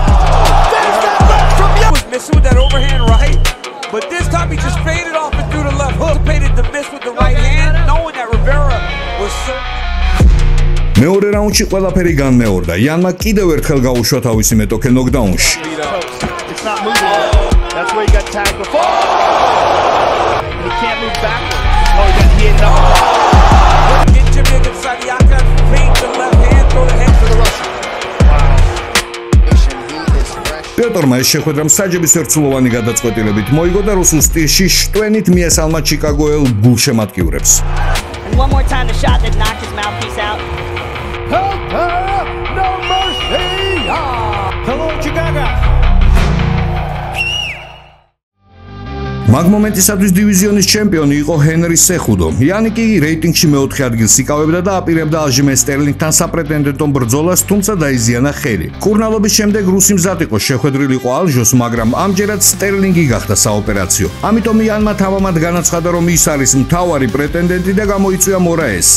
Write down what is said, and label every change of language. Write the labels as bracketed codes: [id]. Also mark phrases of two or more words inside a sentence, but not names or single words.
[ka] მეორე რაუნდში ყველაფერი განმეორდა. იანმა კიდევ ერთხელ გაუშვა თავისი მეტოქე ნოკდაუნში. [en] that's where he got tagged before. And he can't move backwards. Oh, he ended up. Get Jimmy against Sadiaka, feint the left hand, throw the head to the Russian. [ka] პეტორმა ეს შეხვედრა მსაჯების ერთსულოვანი გადაწყვეტილებით მოიგო და რუსულ სტილში შტვენით მიესალმა ჩიკაგოელ გულშემატკივრებს. [en] One more time the shot that knocked his mouthpiece out. No mercy. Hello, Chicago. [ka] მაგ მომენტისათვის დივიზიონის ჩემპიონი იყო ჰენრი სეხუდო. იანიკი რეიტინგში მეოთხე ადგილს იკავებდა და აპირებდა ალჟიმენ სტერლინგთან საპრეტენდენტო ბრძოლას, თუმცა დაიზიანა ხელი. კურნალობის შემდეგ რუსი მზად იყო შეხვედრილიყო ალჟოს, მაგრამ ამჯერად სტერლინგი გახდა საოპერაციო. ამიტომ იანმა თავამად განაცხადა, რომ ის არის მთავარი პრეტენდენტი და გამოიწვია მორაესი.